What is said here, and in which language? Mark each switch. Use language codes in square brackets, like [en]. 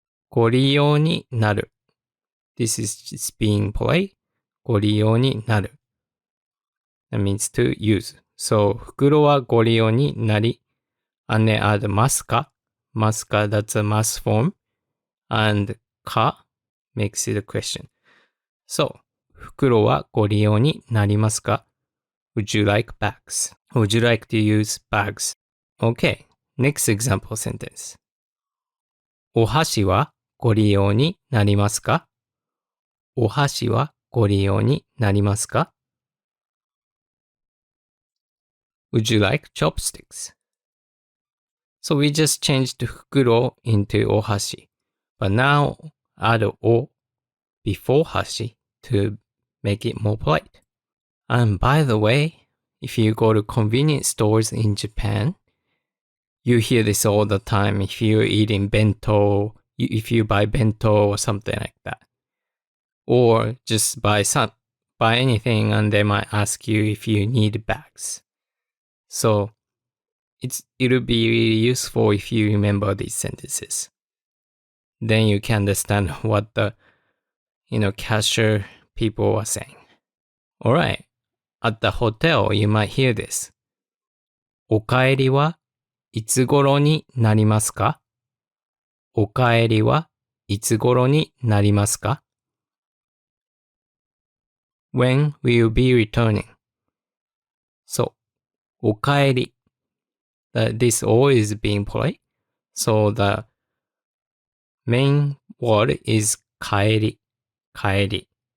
[ja] ご利用になる [en] This is just being polite. [ja] ご利用になる [en] That means to use. So [ja] 袋はご利用になり [en] and then add [ja] ますか ますか [en] that's a mass form. And か makes it a question. [ja] So 袋はご利用になりますか [en] Would you like bags? Would you like to use bags? Okay, next example sentence. [ja] お箸はご利用になりますか？お箸はご利用になりますか？ [en] Would you like chopsticks? So we just changed 袋 into お箸. But now add o before 箸 to make it more polite. And by the way, if you go to convenience stores in Japan, you hear this all the time if you're eating bento, if you buy bento or something like that. Or just buy anything and they might ask you if you need bags. So it'll be really useful if you remember these sentences. Then you can understand what the cashier people are saying. Alright, at the hotel you might hear this. [ja] お帰りはいつ頃になりますか？お帰りはいつ頃になりますか？ [en] When will you be returning? [ja] そう。お帰り。 [en] This all is being polite. So the main word is 帰り。 [ja] 帰り。